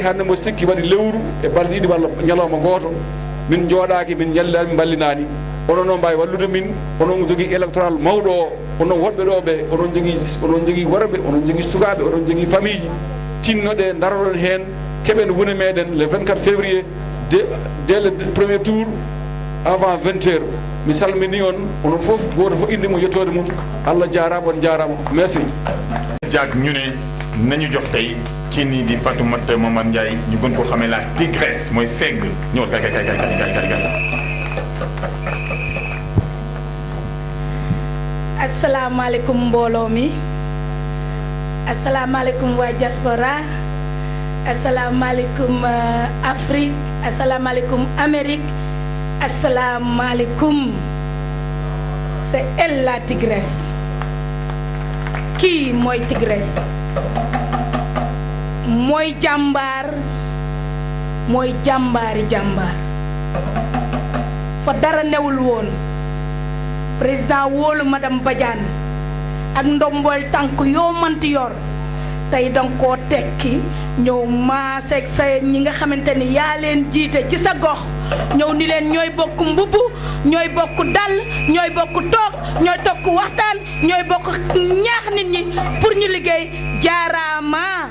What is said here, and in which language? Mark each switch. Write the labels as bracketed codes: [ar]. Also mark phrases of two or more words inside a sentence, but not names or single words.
[ff] hande mo sikki waɗi lewru e balɗe ɗiɗi walla ñalawma goto min jooɗaki min ñallidani min ballinani onon noon mbawi wallude min onon jogui électoral mawɗo o onon woɗɓe ɗo ɓe onon jogui worɓe onon jogui sukaɓe onon jogui famille ji tinnoɗe daroɗon hen keɓen wone meɗen [fr] le 24 février dès le premier tour avant 20h [ff] mi salmini on onon foof goto fof inde mum yettode mum Allah jarama on jarama merci [wo] jaag ñu ne nañu jox tey kii nii di Fatoumata Momar Ndiaye ñu gën ko xamee la tigresse mooy segg ñëwal kay asalaamaaleykum mbooloo mi asalaamaaleykum waa diaspora asalaamaaleykum Afrique asalaamaaleykum Amérique asalaamaaleykum [fr] c'est elle la tigresse [wo] kii mooy tigresse mooy jàmbaar mooy jàmbaari jàmbaar fa dara newul woon président wóolu madame Badiane ak ndombool tànk yoo mënti yor tey danga koo tekki ñëw maaseeg sa ñi nga xamante ni yaa leen jiite ci sa gox ñëw ni leen ñooy bokk mbubb ñooy bokk dal ñooy bokk toog ñooy tokk waxtaan ñooy bokk ñaax nit ñi pour ñu liggéey jaaraama